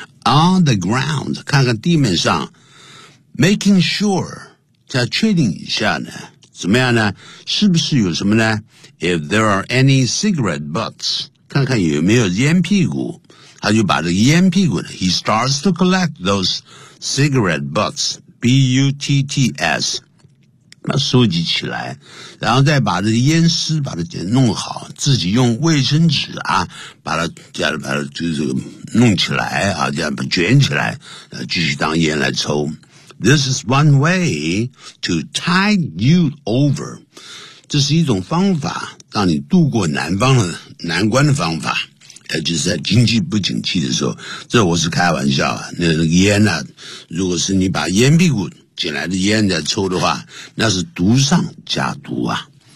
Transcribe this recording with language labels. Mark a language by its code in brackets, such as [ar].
[en] On the ground, [zh] 看看地面上 [en] making sure, [zh] 再确定一下呢怎么样呢是不是有什么呢 [en] if there are any cigarette butts, [zh] 看看有没有烟屁股他就把这个烟屁股呢 [en] he starts to collect those cigarette butts, B-U-T-T-S, [zh] 把它收集起来，然后再把这个烟丝把它给弄好，自己用卫生纸啊，把它就是弄起来啊，这样把它卷起来，继续当烟来抽。 [en] This is one way to tide you over. [zh] 这是一种方法，让你度过难关的方法。就是在经济不景气的时候，这我是开玩笑啊。那个烟啊，如果是你把烟屁股捡来的烟在抽的话，那是毒上加毒啊。